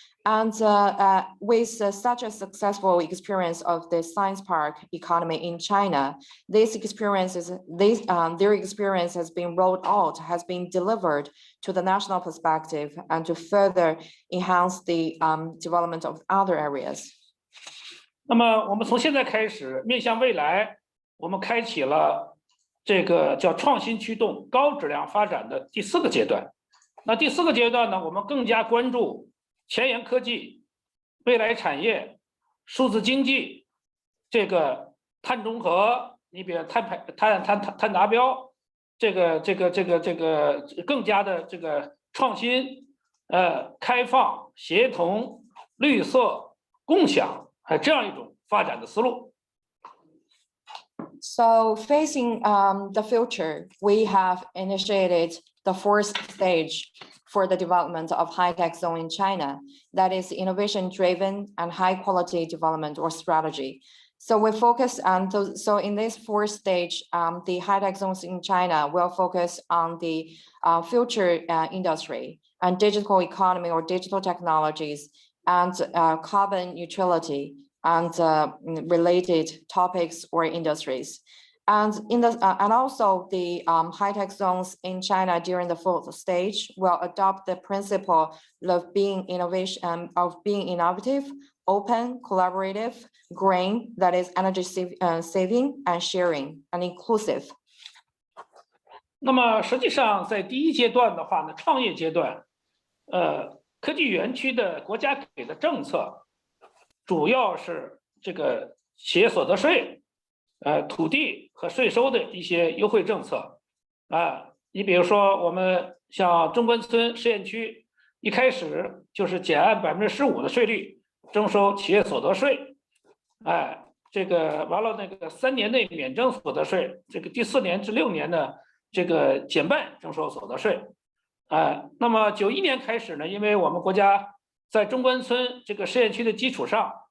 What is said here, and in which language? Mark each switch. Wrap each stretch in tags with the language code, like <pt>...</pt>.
<en>And with such a successful experience of the science park economy in China, their experience has been rolled out, has been delivered to the national perspective, and to further enhance the development of other areas.</en> <zh>那么我们从现在开始面向未来，我们开启了这个叫创新驱动高质量发展的第4个阶段。那第4个阶段呢，我们更加关注前沿科技、未来产业、数字经济、这个碳中和，你比如碳达标，这个更加的这个创新、开放、协同、绿色、共享，这样一种发展的思路。</zh> <en>So facing the future, we have initiated the 4th stage for the development of high-tech zone in China, that is innovation-driven and high-quality development or strategy. So we focus on those. So in this 4th stage, the high-tech zones in China will focus on the future industry and digital economy or digital technologies and carbon neutrality and related topics or industries. And also the high-tech zones in China during the 4th stage will adopt the principle of being innovative, open, collaborative, green, that is energy saving and sharing and inclusive.</en> <zh>那么实际上在第1阶段的话呢，创业阶段，科技园区的国家给的政策，主要是这个企业所得税。土地和税收的一些优惠政策你比如说我们像中关村试验区，一开始就是减按15%的税率征收企业所得税，这个完了那个3年内免征所得税，这个第4年至6年呢，这个减半征收所得税，那么91年开始呢，因为我们国家在中关村这个试验区的基础上。</zh>